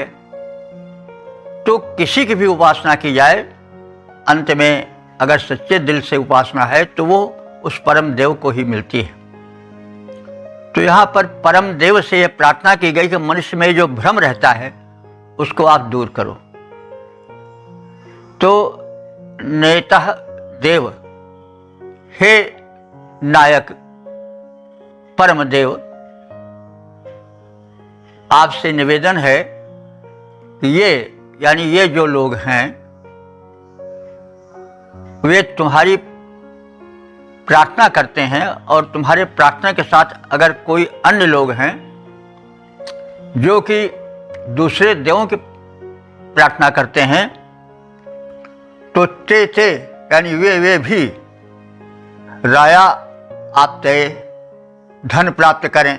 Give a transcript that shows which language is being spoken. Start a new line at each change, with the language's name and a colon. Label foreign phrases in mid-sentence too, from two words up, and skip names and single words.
Hindi: तो किसी की भी उपासना की जाए, अंत में अगर सच्चे दिल से उपासना है तो वो उस परम देव को ही मिलती है। तो यहाँ पर परम देव से यह प्रार्थना की गई कि मनुष्य में जो भ्रम रहता है उसको आप दूर करो। तो नेतः देव, हे नायक परम देव, आपसे निवेदन है कि ये जो लोग हैं वे तुम्हारी प्रार्थना करते हैं और तुम्हारे प्रार्थना के साथ अगर कोई अन्य लोग हैं जो कि दूसरे देवों की प्रार्थना करते हैं, तो ते यानी वे भी राया आप तय धन प्राप्त करें।